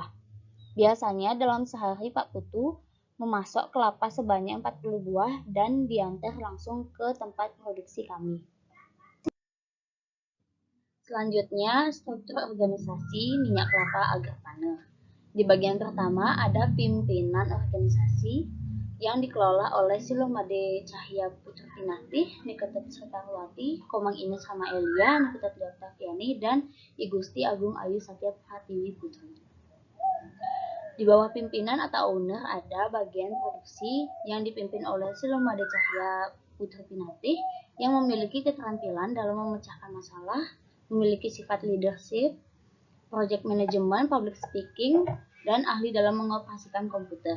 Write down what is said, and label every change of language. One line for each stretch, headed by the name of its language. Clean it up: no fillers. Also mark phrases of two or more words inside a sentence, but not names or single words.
Indonesian: Biasanya dalam sehari Pak Putu memasok kelapa sebanyak 40 buah dan diantar langsung ke tempat produksi kami. Selanjutnya, struktur organisasi minyak kelapa Agrapana. Di bagian pertama ada pimpinan organisasi yang dikelola oleh Silomade Cahya Putra Pinatih, Nikita Sritarwati, Komang Ines Rama Elia, Nikita Oktaviani, dan I Gusti Agung Ayu Satya Pratiwi Putri. Di bawah pimpinan atau owner ada bagian produksi yang dipimpin oleh Silomade Cahya Putra Pinatih yang memiliki keterampilan dalam memecahkan masalah, memiliki sifat leadership,
English: project management, public speaking,
Indonesian: dan ahli dalam mengoperasikan komputer.